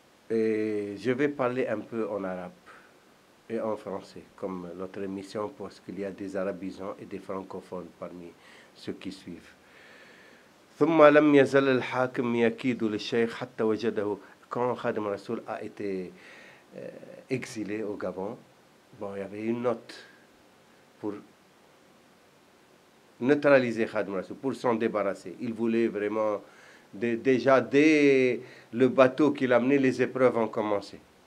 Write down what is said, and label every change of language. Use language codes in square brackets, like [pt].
[fr] Et je vais parler un peu en arabe et en français, comme notre émission, parce qu'il y a des arabisants et des francophones parmi ceux qui suivent. [ar] ثم لم يزل الحاكم يكيد للشيخ حتى وجده. [fr] Quand Khadim Rassoul a été exilé au Gabon, bon, il y avait une note pour neutraliser Khadim Rassoul, pour s'en débarrasser. Il voulait vraiment, déjà dès le bateau qu'il a amené, les épreuves ont commencé.